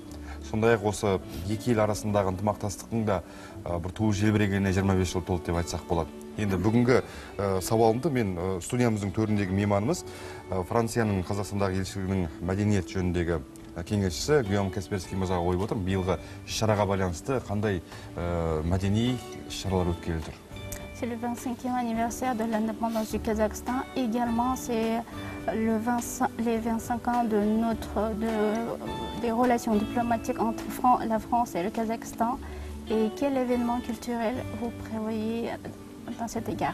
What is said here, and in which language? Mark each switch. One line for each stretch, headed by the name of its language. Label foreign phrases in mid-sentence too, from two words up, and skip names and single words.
Kazakh: Сондай-ақ осы екі ел арасындағы ынтымақтастықтың да бір туы желбірегеніне 25 жыл толды деп айтсақ болады. Енді бүгінгі сауалымды мен студиямыздың төріндегі мейманымыз Францияның Қазақстандағы елшілігінің мәдениет жөніндегі кеңесшісі Гийом Касперский мырзаға қойып отырмын. Биылғы шараға байланысты қандай мәдени шаралар өткелі тұр?
French: C'est le 25e anniversaire de l'indépendance du Kazakhstan. Également, c'est les 25 ans des relations diplomatiques entre la France et le Kazakhstan. Et quel événement culturel vous prévoyez dans cet égard?